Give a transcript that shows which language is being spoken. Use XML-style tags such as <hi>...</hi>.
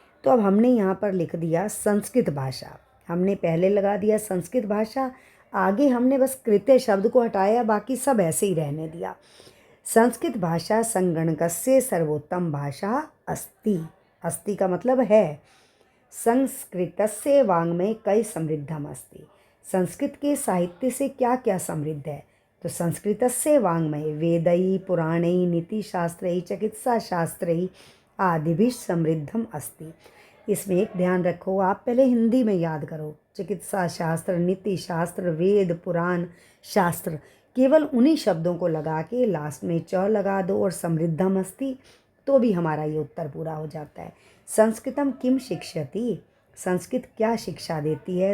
<hi>तो अब हमने यहाँ पर लिख दिया संस्कृत भाषा, हमने पहले लगा दिया संस्कृत भाषा, आगे हमने बस कृत्य शब्द को हटाया, बाकी सब ऐसे ही रहने दिया।</hi> <sa>संस्कृत भाषा संगणकस्य सर्वोत्तम भाषा अस्ति,</sa> <hi>अस्ति का मतलब है।</hi> <sa>संस्कृतस्य वाङ्मय कई समृद्धम अस्ति,</sa> <hi>संस्कृत के साहित्य से क्या क्या समृद्ध है?</hi> <sa>तो संस्कृतस्य वाङ्मय वेदैः पुराणैः नीतिशास्त्रैः चिकित्साशास्त्रैः आदिभिः समृद्धम अस्ति।</sa> <hi>इसमें एक ध्यान रखो, आप पहले हिंदी में याद करो, चिकित्सा शास्त्र, नीति शास्त्र, वेद, पुराण, शास्त्र, केवल उन्हीं शब्दों को लगा के लास्ट में च लगा दो और</hi> <sa>समृद्धम अस्ति,</sa> <hi>तो भी हमारा ये उत्तर पूरा हो जाता है।</hi> <sa>संस्कृतम किम शिक्षयति,</sa> <hi>संस्कृत क्या शिक्षा देती है?</hi>